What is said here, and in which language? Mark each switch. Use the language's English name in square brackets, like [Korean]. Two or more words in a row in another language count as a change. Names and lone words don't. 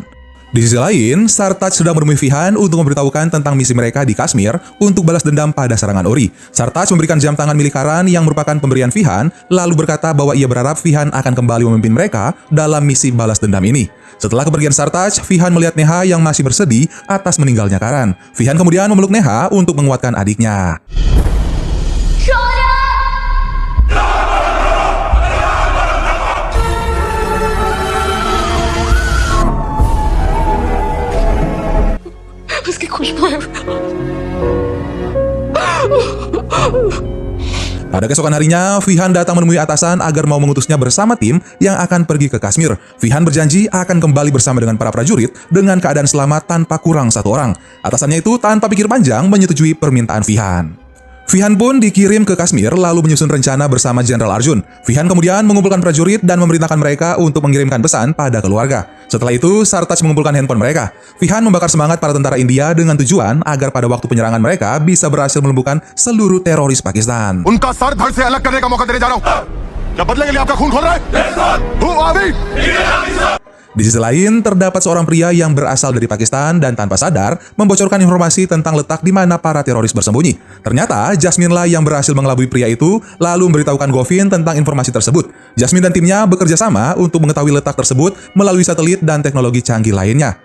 [Indonesian] Di sisi lain, Sartaj sedang menemui Vihan untuk memberitahukan tentang misi mereka di Kashmir untuk balas dendam pada serangan Uri. Sartaj memberikan jam tangan milik Karan yang merupakan pemberian Vihan, lalu berkata bahwa ia berharap Vihan akan kembali memimpin mereka dalam misi balas dendam ini. Setelah kepergian Sartaj, Vihan melihat Neha yang masih bersedih atas meninggalnya Karan. Vihan kemudian memeluk Neha untuk menguatkan adiknya. [Hindi] उसकी खुशबू है। [Indonesian] Pada keesokan harinya, Vihan datang menemui atasan agar mau mengutusnya bersama tim yang akan pergi ke Kashmir. Vihan berjanji akan kembali bersama dengan para prajurit dengan keadaan selamat tanpa kurang satu orang. Atasannya itu tanpa pikir panjang menyetujui permintaan Vihan. Vihan pun dikirim ke Kashmir lalu menyusun rencana bersama Jenderal Arjun. Vihan kemudian mengumpulkan prajurit dan memerintahkan mereka untuk mengirimkan pesan pada keluarga. Setelah itu, Sartaj mengumpulkan handphone mereka. Vihan membakar semangat para tentara India dengan tujuan agar pada waktu penyerangan mereka bisa berhasil melumpuhkan seluruh teroris Pakistan. [Hindi] उनका सर धड़ से अलग करने का मौका देने जा रहा हूं। क्या बदले के लिए आपका खून खोल रहा है? [English] Who are we? [Indonesian] Di sisi lain, terdapat seorang pria yang berasal dari Pakistan dan tanpa sadar membocorkan informasi tentang letak di mana para teroris bersembunyi. Ternyata, Jasmine lah yang berhasil mengelabui pria itu lalu memberitahukan Govin tentang informasi tersebut. Jasmine dan timnya bekerja sama untuk mengetahui letak tersebut melalui satelit dan teknologi canggih lainnya.